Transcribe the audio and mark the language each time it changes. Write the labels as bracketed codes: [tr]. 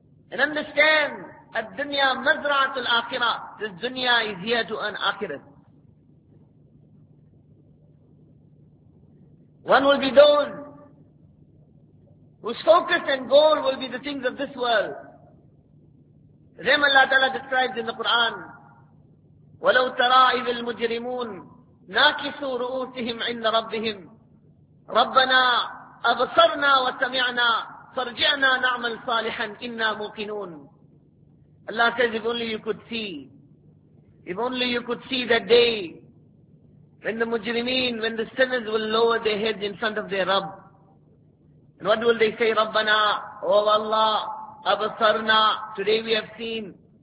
[en] And understand, [ar] الدُّنْيَا مَزْرَعَةُ الْآخِرَةِ. [en] This dunya is here to earn akhirat. One will be those whose focus and goal will be the things of this world. Them Allah Ta'ala describes in the Quran, [ar] وَلَوْ تَرَىٰ إِذِ الْمُجْرِمُونَ نَاكِسُوا رُؤُوسِهِمْ عِنَّ رَبِّهِمْ رَبَّنَا أَبْصَرْنَا وَسَمِعْنَا فَرْجِعْنَا نَعْمَلْ صَالِحًا إِنَّا مُوقِنُونَ. [en] Allah says, if only you could see that day when the mujrimeen, when the sinners will lower their heads in front of their Rabb. And what will they say? [ar] رَبَّنَا وَوَاللَّهُ أَبْصَرْنَا, [en] today we have seen.